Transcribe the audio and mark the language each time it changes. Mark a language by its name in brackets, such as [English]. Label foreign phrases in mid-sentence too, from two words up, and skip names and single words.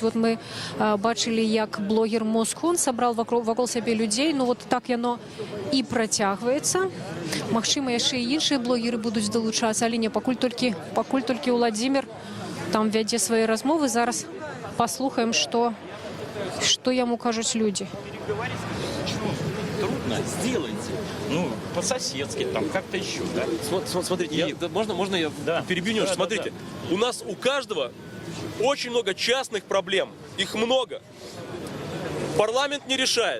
[Belarusian] Вот мы бачылі, як блогер Москун сабрал вакол сябе людзей. Ну вот так яно і працягваецца. Магчыма, яшчэ і іншыя блогеры будуць далучацца, але не, пакуль толькі Владзімір там вядзе свае размовы. Зараз паслухаем, што яму кажуць людзі. [Russian] Трудно, сделайте. Ну, по-соседски, там, как-то еще, да? Смотрите, можно я перебью немножко? Смотрите, у нас у каждого очень много частных проблем. Их много. Парламент не решает.